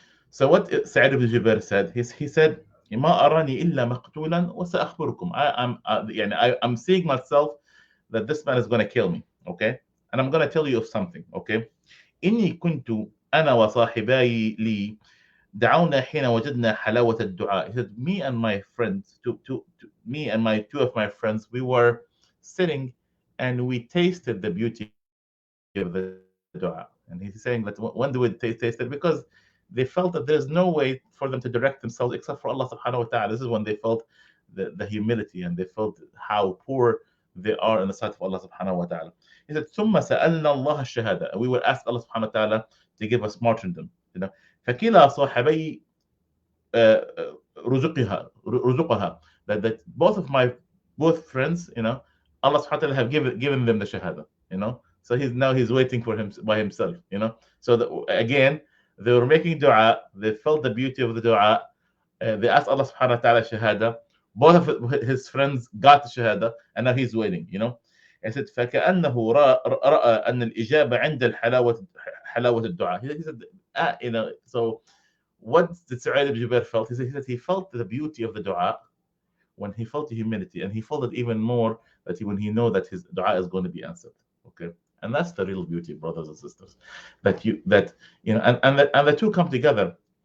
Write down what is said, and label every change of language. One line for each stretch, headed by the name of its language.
English: So what Sa'id ibn Jubair said, he said,
Arabic: ما أراني إلا مقتولا وسأخبركم.
English: I'm seeing myself that this man is going to kill me, okay? And I'm going to tell you of something, okay?
Arabic: إني كنت أنا وصاحباي لي دعونا حين وجدنا حلاوة الدعاء.
English: He said, me and my friends, me and my two of my friends, we were sitting and we tasted the beauty of the dua. And he's saying that when do we taste it? Because they felt that there's no way for them to direct themselves except for Allah subhanahu wa ta'ala. This is when they felt the humility, and they felt how poor they are in the sight of Allah subhanahu wa ta'ala. He said,
Arabic: ثم سألنا الله الشهادة.
English: We will ask Allah subhanahu wa ta'ala to give us martyrdom.
Arabic: فكلا صاحبي رزقها,
English: that both friends, Allah subhanahu wa ta'ala have given them the shahada. So he's waiting for him by himself. So again, they were making dua, they felt the beauty of the dua, they asked Allah subhanahu wa ta'ala shahada, both of his friends got the shahada, and now he's waiting. He said
Arabic: فكأنه رأى أن الإجابة عند حلاوة الدعاء.
English: He said, so what did Sa'id ibn Jubair felt? He said he felt the beauty of the dua when he felt the humility, and he felt it even more when he know that his dua is going to be answered. Okay, and that's the real beauty, brothers and sisters. And the two come together.